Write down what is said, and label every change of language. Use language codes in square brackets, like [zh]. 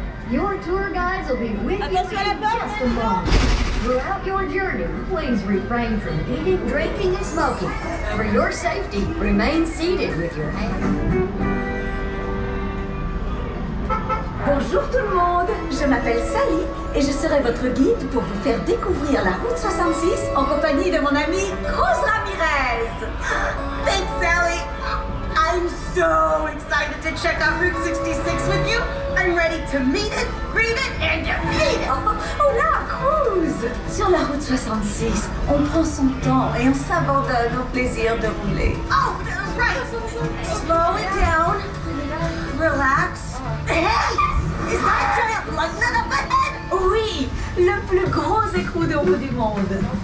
[en] Your tour guides will be with you in just a moment. Throughout your journey, please refrain from eating, drinking, and smoking. For your safety, remain seated with your hands. [fr] Bonjour tout le monde, je m'appelle Sally et je serai votre guide pour vous faire découvrir la route 66 en compagnie de mon amie Rose Ramirez. [en] Thanks Sally! I'm so excited to check out Route 66 with you. I'm ready to meet it, greet it, and defeat it! [fr] Oh là, Cruz! Sur la route 66, on prend son temps et on s'abandonne au plaisir de rouler. [en] Oh, right! Slow it down, relax. Hey! Is that a giant lugnut up ahead? [fr] Oui, le plus gros écrou de roue du monde.